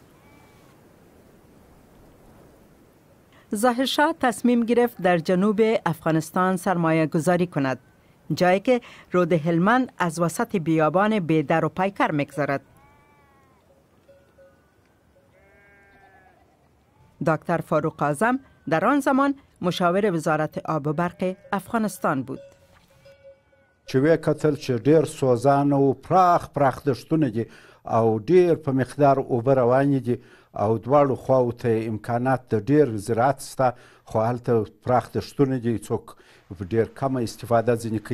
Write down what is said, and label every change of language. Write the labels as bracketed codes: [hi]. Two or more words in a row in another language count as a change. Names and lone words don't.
[fa] ظاهر شاه تصمیم گرفت در جنوب افغانستان سرمایه گذاری کند، جایی که رود هلمند از وسط بیابان بیدر و پیکر می‌گذرد. دکتر فاروق اعظم در آن زمان مشاور وزارت آب و برق افغانستان بود. [ps] چې وی کتل چې ډیر سوزان او پراخ دښتونه دي او ډیر په مقدار اوبه روانې دي او دواړو خواو ته امکانات د ډیر زراعت سته، خو هلته پراخ دښتونه دي، څوک ډیر کمه استفاده ځینې کوي.